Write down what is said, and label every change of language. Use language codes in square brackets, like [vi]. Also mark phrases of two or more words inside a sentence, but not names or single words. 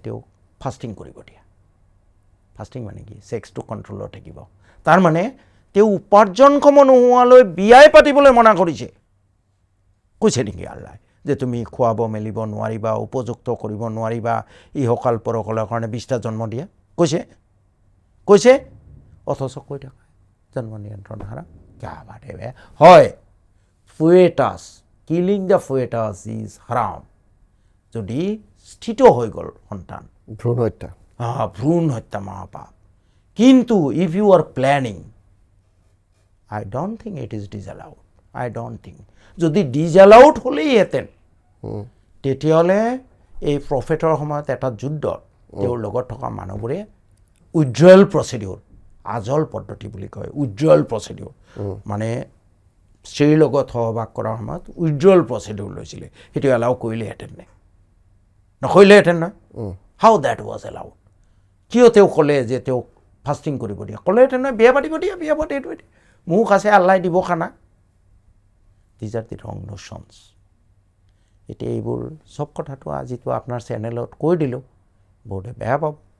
[as] তেওঁ ফাষ্টিং কৰিব দিয়া ফাষ্টিং মানে কি সেক্সটো কন্ট্ৰোলত থাকিব তাৰ মানে তেওঁ উপাৰ্জনক্ষম নোহোৱালৈ বিয়াই পাতিবলৈ মনা কৰিছে কৈছে নেকি আল্লাহ যে তুমি খুৱাব মেলিব নোৱাৰিবা উপযুক্ত কৰিব নোৱাৰিবা ইহকাল পৰকালৰ কাৰণে 20টা জন্ম দিয়া কৈছে অথচ কৈ থকা জন্ম নিয়ন্ত্ৰণ হাৰা [hi] क्या बात है [as] হয় [en] foetus killing the foetus is haram [as] যদি স্থিত হৈ গ'ল সন্তান ভ্রূণ হত্যা মহাপাপ কিন্তু [en] if you are planning I don't think it is disallowed. I don't think. [as] যদি disallowed হলেই হেতেন তেতিয়াহ'লে এই প্ৰফেটৰ সময়ত এটা যুদ্ধত তেওঁৰ লগত থকা মানুহবোৰে [en] withdrawal procedure [as] আজল পদ্ধতি বুলি কয় [en] withdrawal procedure [as] মানে স্ত্ৰীৰ লগত সহবাস কৰাৰ সময়ত [en] withdrawal procedure [as] লৈছিলে সেইটো এলাউ কৰিলেহেঁতেন নে নকৰিলেহেঁতেন নহয় [en] how that was allowed [as] কিয় তেওঁ ক'লে যে তেওঁক ফাষ্টিং কৰিব দিয়া ক'লেহেঁতেন নহয় বিয়া পাতিব দিয়া মুখ আছে আল্লাহ দিব খানা [en] these are the wrong notions [as] এতিয়া এইবোৰ চব কথাটো আজিতো আপোনাৰ চেনেলত কৈ দিলোঁ বহুতে বেয়া পাব